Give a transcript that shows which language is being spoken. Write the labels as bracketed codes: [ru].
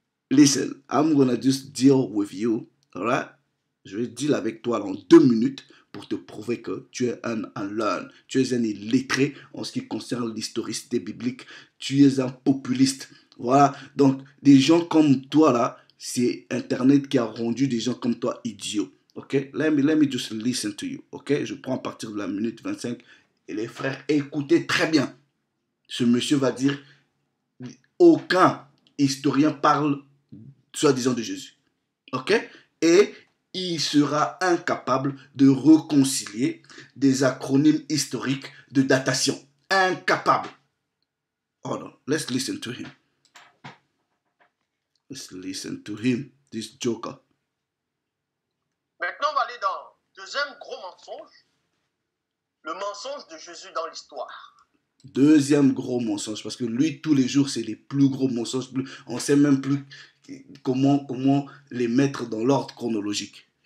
[en] Listen, I'm gonna just deal with you. Alright? [fr] Je vais deal avec toi en 2 minutes pour te prouver que tu es un unlearned, tu es un illettré en ce qui concerne l'historicité biblique, tu es un populiste. Voilà, donc des gens comme toi là, c'est Internet qui a rendu des gens comme toi idiots. [en] Ok, let me just listen to you. [fr] Ok, je prends à partir de la minute 25 et les frères, écoutez très bien. Ce monsieur va dire, aucun historien parle soi-disant de Jésus. Ok, et il sera incapable de réconcilier des acronymes historiques de datation. [en] Incapable. Hold on. Let's listen to him. Let's listen to him, this joker. [fr] Maintenant, on va aller dans le deuxième gros mensonge. Le mensonge de Jésus dans l'histoire. Deuxième gros mensonge, parce que lui, tous les jours, c'est les plus gros mensonges. On ne sait même plus comment les mettre dans l'ordre chronologique.